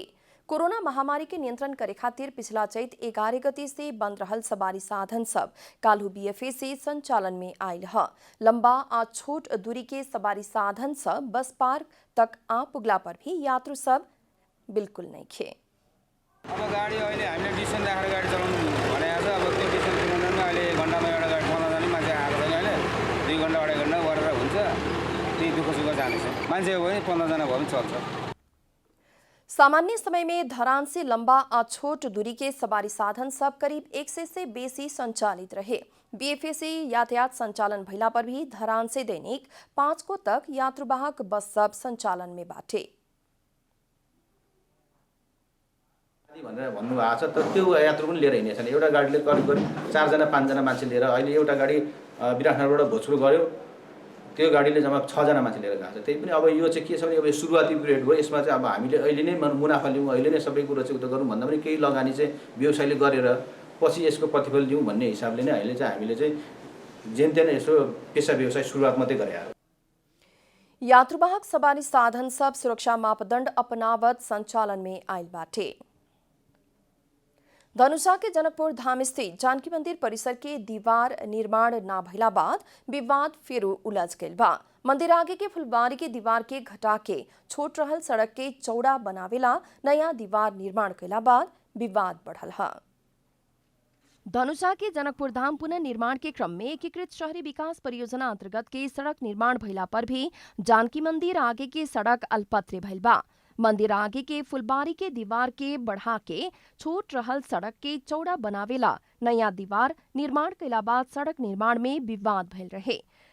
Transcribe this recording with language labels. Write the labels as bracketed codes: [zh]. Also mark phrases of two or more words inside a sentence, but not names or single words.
[bho] कोरोना महामारी के नियंत्रण करे खातिर पिछला चैत 11 गते से बंद रहल सवारी साधन सब काल्हू बीएफए से संचालन में आयल ह। लंबा आ छोट दूरी के सवारी साधन सब बस पार्क तक आ पुगला पर भी यात्रु सब बिल्कुल नहीं खे। [ne] अब गाडी अहिले हामीले डिस्टेन्स राखेर गाडी चलाउनु भनेको छ। अब त्यो डिस्टेन्स किलोमिटरमा अहिले घन्टामा एउटा गाडी चलाउन जाने मान्छे आएको छैन। अहिले 2 घन्टा 2.5 घन्टा गरेर हुन्छ। त्यही दुःख सुख जानेछ। मान्छे हो भने 15 जना भए पनि चल्छ। [bho] सामान्य समय में धरान से लंबा आ छोट दूरी के सवारी साधन सब करीब 100 से बेसी संचालित रहे। बीएफए से यातायात संचालन भइला पर भी धरान से दैनिक 5 को तक यात्रुवाहक बस सब संचालन में बाटे। [ne] भनेर भन्नुभएको छ, तर त्यो यात्रु पनि लिएर हिँडेछन्। एउटा गाडीले करिब 4 जना 5 जना मान्छे लिएर अहिले एउटा गाडी विराटनगरबाट भोजपुर गयो, त्यो गाडीले जम्मा 6 जना मान्छे लिएर गएको छ। त्यही पनि अब यो चाहिँ के छ भने अब सुरुवाती पिरियड हो। यसमा चाहिँ अब हामीले अहिले नै मुनाफा लिउँ, अहिले नै सबै कुरो चाहिँ उता गरौँ भन्दा पनि केही लगानी चाहिँ व्यवसायले गरेर पछि यसको प्रतिफल लिउँ भन्ने हिसाबले नै अहिले चाहिँ हामीले चाहिँ जेनतेन यसो पेसा व्यवसाय सुरुवात मात्रै गरे हो। [bho] यात्रुवाहक सवारी साधन सब सुरक्षा मापदंड अपनावत संचालन में आयल बाटे। धनुषा के जनकपुर धाम स्थित जानकी मंदिर परिसर के दीवार निर्माण ना भइला बाद विवाद फिर उलझ गइल बा। मंदिर आगे के फुलबारी के दीवार के घटा के छोट रहल सड़क के चौड़ा बनावेला नया दीवार निर्माण कैला बाद विवाद बढ़ल है। धनुषा के जनकपुर धाम पुनः निर्माण के क्रम में एकीकृत शहरी विकास परियोजना अंतर्गत के सड़क निर्माण भइला पर भी जानकी मंदिर आगे के सड़क अल्पत्र भइल बा। मंदिर आगे के फुलबारी के दीवार के बढ़ा के छोट रहल सड़क के चौड़ा बनावेला नया दीवार निर्माण कैला बाद सड़क निर्माण में विवाद भइल रहे।